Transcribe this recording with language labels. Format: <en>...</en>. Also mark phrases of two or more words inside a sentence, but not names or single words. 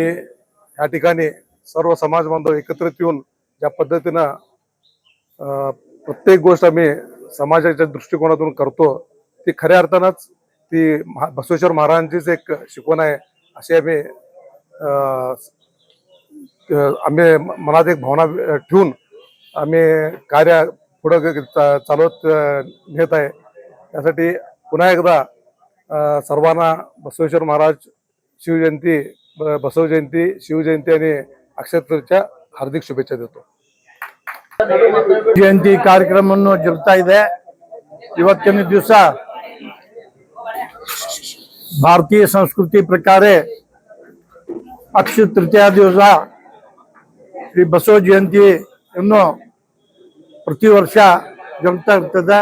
<mr>या ठिकाणी सर्व समाज बांधव एकत्रित येऊन ज्या पद्धतीनं प्रत्येक गोष्ट आम्ही समाजाच्या दृष्टिकोनातून करतो ती खऱ्या अर्थानंच ती बसवेश्वर महाराजांचीच एक शिकवण आहे अशी आम्ही आम्ही मनात एक भावना ठेवून आम्ही कार्य पुढे चालवत नेत आहे. त्यासाठी पुन्हा एकदा सर्वांना बसवेश्वर महाराज शिवजयंती, बसव जयंती, शिवजयंती आणि अक्षय तृतीयेच्या हार्दिक शुभेच्छा देतो.</mr> <kn>ಜಯಂತಿ ಕಾರ್ಯಕ್ರಮವನ್ನು ಜರುಗ್ತಾ ಇದೆ. ಇವತ್ತಿನ ದಿವಸ ಭಾರತೀಯ ಸಂಸ್ಕೃತಿ ಪ್ರಕಾರ ಅಕ್ಷಯ ತೃತೀಯ ದಿವಸ ಶ್ರೀ ಬಸವ ಜಯಂತಿಯನ್ನು ಪ್ರತಿ ವರ್ಷ ಜರುಗ್ತಾ ಇರ್ತದೆ.</kn>